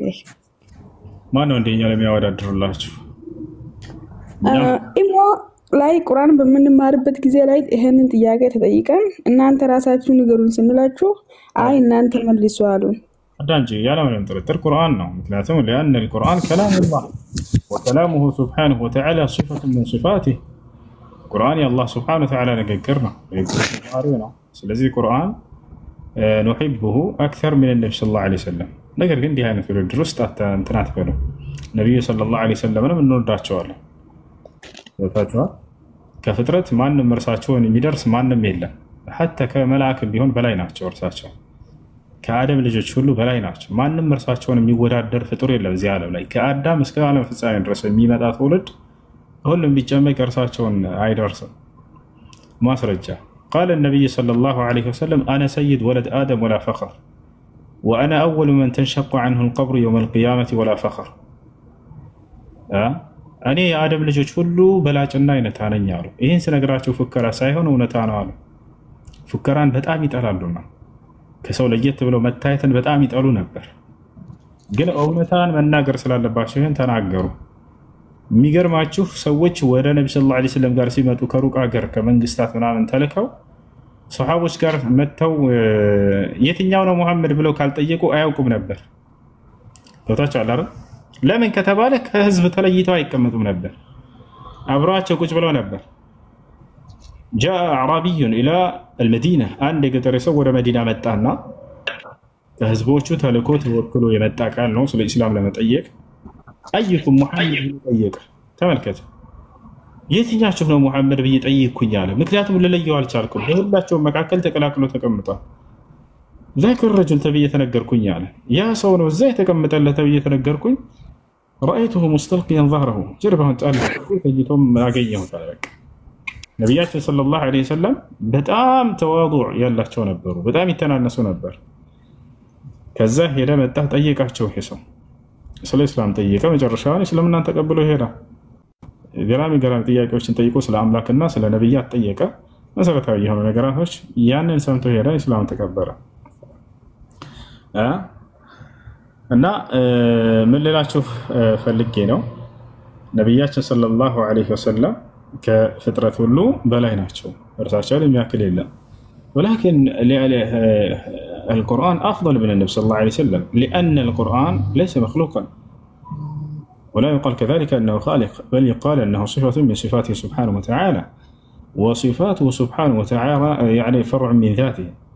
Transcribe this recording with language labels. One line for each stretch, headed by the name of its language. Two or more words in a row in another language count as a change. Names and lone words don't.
Amharic: ማን ነው እንደኛ ለሚያወዳድሩላችሁ? ኢሞ ላይ ቁርአን በምንማርበት ጊዜ ላይ ይሄንን ጥያቄ ተጠይቀን እናንተ ራሳችሁ ንገሩን ስንላችሁ አይ እናንተ መልሱ አሉን። አዳንጂ ያለምንም ጥርጥር ቁርአን ነው። ምክንያቱም
Arabic: لأن القرآن كلام الله وكلامه سبحانه وتعالى صفة من صفاته
Amharic: ቁርአን የአላህ
Arabic: سبحانه وتعالى
Amharic: ንግግር ነው፣ ባህሪው ነው። ስለዚህ ቁርአን
Arabic: نحبه أكثر من النبي صلى الله عليه وسلم።
Amharic: ነገር ግን እንዲህ አይነት ውድድር ውስጥ እንትን አትበሉ። ነብዩ
Arabic: صلى الله عليه وسلم
Amharic: እንወዳቸዋለን። ወታቸዋል ከፍጥረት ማንም እርሳቸውን የሚደርስ ማንም የለም። ሐታ ከመላእክ ቢሆን በላይ ናቸው። እርሳቸው ከአደም ልጆች ሁሉ በላይ ናቸው። ማንም እርሳቸውን የሚወዳደር ፍጡር የለም እዚህ ዓለም ላይ። ከአዳም እስከ ዓለም ፍጻሜ ድረስ የሚመጣ ትውልድ ሁሉም ቢጨመቅ እርሳቸውን አይደርስም። ማስረጃ
Arabic: قال النبي صلى الله عليه وسلم أنا سيد ولد آدم ولا فخر وأنا أول من تنشق عنه القبر يوم القيامة ولا فخر
Amharic: እኔ የአደም ልጆች ሁሉ በላጭና አይነታ ነኝ አሉ። ይህን ስነግራቸው ፉከራ ሳይሆን እውነታ ነው አሉ። ፉከራን በጣም ይጠላሉና ከሰው ለየት ብለው መታየትን በጣም ይጠሉ ነበር። ግን እውነታን መናገር ስላለባቸው ይህን ተናገሩ። የሚገርማችሁ ሰዎች ወደ ነቢ
Arabic: صلى الله عليه وسلم
Amharic: ጋር ሲመጡ ከሩቅ ሀገር ከመንግስታት ምናምን ተልከው ሰሃቦች ጋር መጥተው የትኛው ነው ሙሐመድ ብለው ካልጠየቁ አያውቁም ነበር። ተውታችኋል አይደል? ለምን ከተባለ ከህዝብ ተለይተው አይቀመጡም ነበር። አብረዋቸው ቁጭ ብለው ነበር።
Arabic: جاء أعرابي إلى المدينة
Amharic: አንድ የገጠር ሰው ወደ መዲና መጣና ከህዝቦቹ ተልኮ ተወክሎ የመጣ ቃል ነው ስለ ኢስላም ለመጠየቅ
Arabic: أيكم محمد
Amharic: ጠየቀ። ተመልከቱ የትኛችሁ ነው ሙሐመድ ብዬ ጠይቅኩኝ አለ። ምክንያቱም ልለየው አልቻልኩም። በሁላቸው መካከል ተቀላቅሎ ተቀምጧል።
Arabic: ذاك الرجل
Amharic: ተብዬ ተነገርኩኝ አለ። ያ ሰው ነው እዛ የተቀመጠለት ተብዬ ተነገርኩኝ።
Arabic: رأيته مستلقيا ظهره
Amharic: ጀርባውን ጣል ተይቶም አገኘሁት አለ። በቃ ነብያችን
Arabic: صلى الله عليه وسلم
Amharic: በጣም ተዋዱዕ ያላቸው ነበሩ። በጣም ይተናነሱ ነበር። ከዛ ሄደ መጣ ጠየቃቸው። ይሄ ሰው ስለ እስላም ጠየቀ። መጨረሻውን እስልምናን ተቀብሎ ሄደ። ገራሚ ጥያቄዎችን ጠይቆ ስለ አምላክና ስለ ነብያት ጠየቀ። መሰረታዊ የሆኑ ነገራቶች ያንን ሰምቶ ሄደ። እስላም ተቀበለ። እና ምን ልላችሁ ፈልጌ ነው ነብያችን
Arabic: صلى الله عليه وسلم
Amharic: ከፍጥረት ሁሉ በላይ ናቸው። እርሳቸውን የሚያክል የለም።
Arabic: ولكن القرآن أفضل من النبي صلى الله عليه وسلم لأن القرآن ليس مخلوقا ولا يقال كذلك أنه خالق بل يقال أنه صفة من صفاته سبحانه وتعالى وصفاته سبحانه وتعالى يعني فرع من ذاته